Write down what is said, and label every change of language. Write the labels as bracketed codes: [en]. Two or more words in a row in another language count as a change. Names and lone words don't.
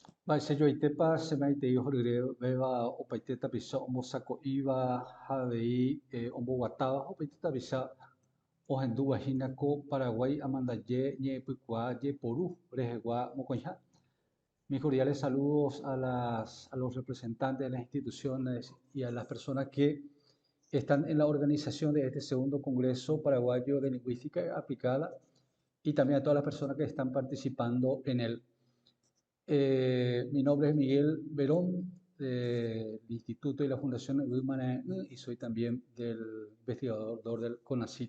[gn] Baiseyoitepa semaitei ohorýreva opaite tapicha ombosako'íva avei omboguatáva opaite tapicha ohendúvahína ko Paraguay amandaje ñe'ẽpykua jeporu rehegua mokõiha. [es] Mis cordiales saludos a los representantes de las instituciones y a las personas que están en la organización de este segundo Congreso Paraguayo de Lingüística Aplicada y también a todas las personas que están participando en él. Mi nombre es Miguel Verón, del Instituto y la Fundación Guimaraes, y soy también del investigador del CONACYT.